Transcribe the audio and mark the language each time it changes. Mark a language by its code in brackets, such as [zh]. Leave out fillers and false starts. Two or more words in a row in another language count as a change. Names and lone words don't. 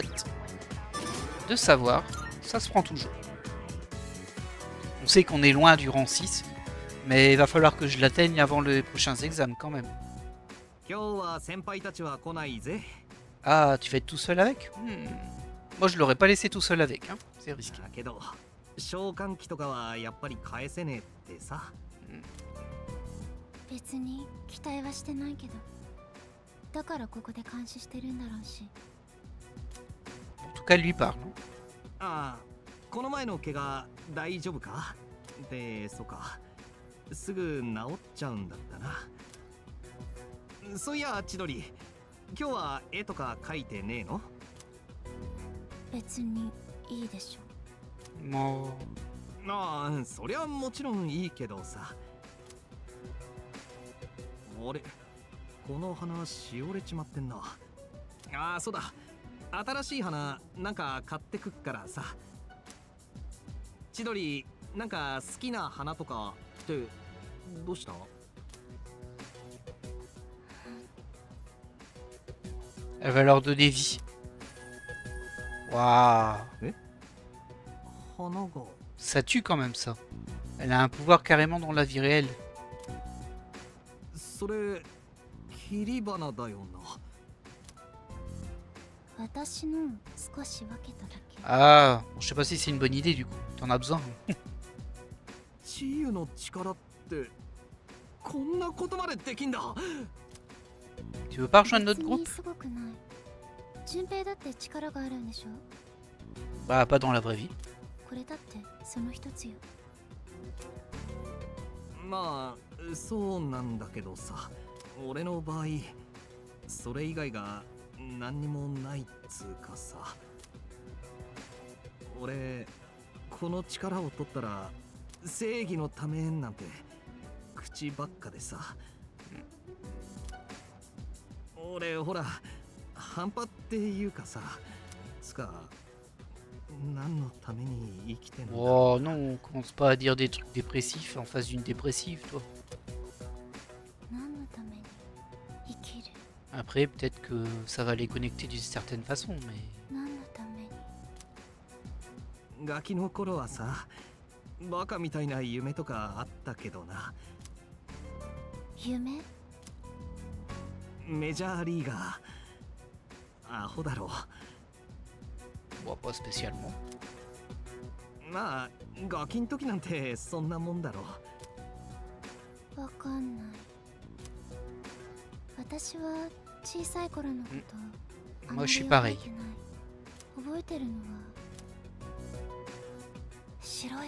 [fr] De savoir, ça se prend toujours. On sait qu'on est loin du rang 6. Mais il va falloir que je l'atteigne avant les prochains examens quand même. Ah, tu vas être tout seul avec? Moi, je l'aurais pas laissé tout seul avec, hein. C'est risqué. [ja] 召喚機とかはやっぱり返せねえってさ。別に期待はしてないけど、だからここで監視してるんだろうし。 [fr] En tout cas, lui parle. [ja] ああ、この前の怪我大丈夫か？で、そうか。すぐ治っちゃうんだったな。そういや、千鳥、今日は絵とか描いてねえの？別にいいでしょ。もう。ああ、そりゃもちろんいいけどさ。あれ、この花しおれちまってんな。ああ、そうだ。新しい花なんか買ってくっからさ。千鳥、なんか好きな花とかってどうした？ [fr] Elle va leur donner vie. Waouh. Ça tue quand même ça. Elle a un pouvoir carrément dans la vie réelle. Ah, bon, je sais pas si c'est une bonne idée du coup. T'en as besoin. Tu veux pas rejoindre notre groupe? Bah, pas dans la vraie vie. [ja] まあ、そうなんだけどさ、俺の場合、それ以外が何にもないっつうかさ。俺、この力を取ったら正義のためなんて口ばっかでさ。俺ほら、半端っていうかさ、つか。 [fr] Oh non, on commence pas à dire des trucs dépressifs en face d'une dépressive, toi. Après, peut-être que ça va les connecter d'une certaine façon, mais... [ja] ガキの頃はさ、バカみたいな夢とかあったけどな。夢？メジャーリーガー。アホだろ。 [fr] Bon, pas spécialement. [ja] まあ、ガキん時なんてそんなもんだろ。わかんない。私は小さい頃のこと。 [fr] Moi, je suis pareil. [ja] 覚えてるのは白い部屋。